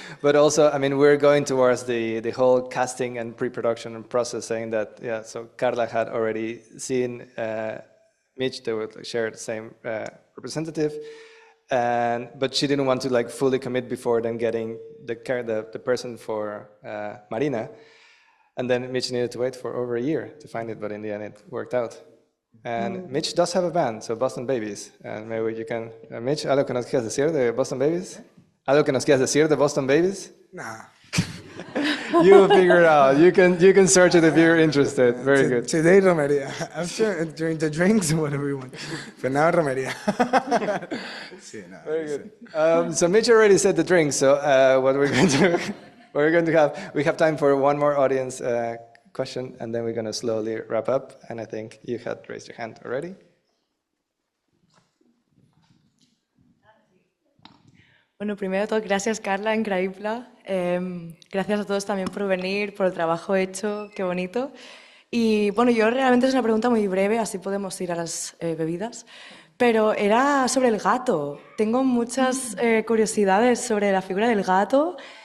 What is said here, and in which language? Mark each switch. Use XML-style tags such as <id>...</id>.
<en>But also, I mean, we're going towards the whole casting and pre-production and process saying that, yeah, so Carla had already seen Mitch, they would share the same representative. But she didn't want to like fully commit before then getting the person for Marina. And then Mitch needed to wait for over a year to find it, but in the end it worked out. And Mitch does have a band, so Boston Babies. And maybe you can,</en> <es>Mitch, ¿algo que nos quieras decir de Boston Babies? ¿Algo que nos quieras decir de Boston Babies?</es> <en>Nah. You figure it out. You can search it if you're interested. Very good. Today, Romería. After, during the drinks, whatever you want. But now, Romería.</en> <es>Sí, no,</es> <en>Very good. So Mitch already said the drink. So what we're going to have, we have time for one more audience question, and then we're going to slowly wrap up. And I think you had raised your hand already.</en> <es>Bueno, primero de todo, gracias Carla, increíble. Gracias a todos también por venir, por el trabajo hecho, qué bonito. Y bueno, yo realmente es una pregunta muy breve, así podemos ir a las bebidas. Pero era sobre el gato. Tengo muchas curiosidades sobre la figura del gato.</es>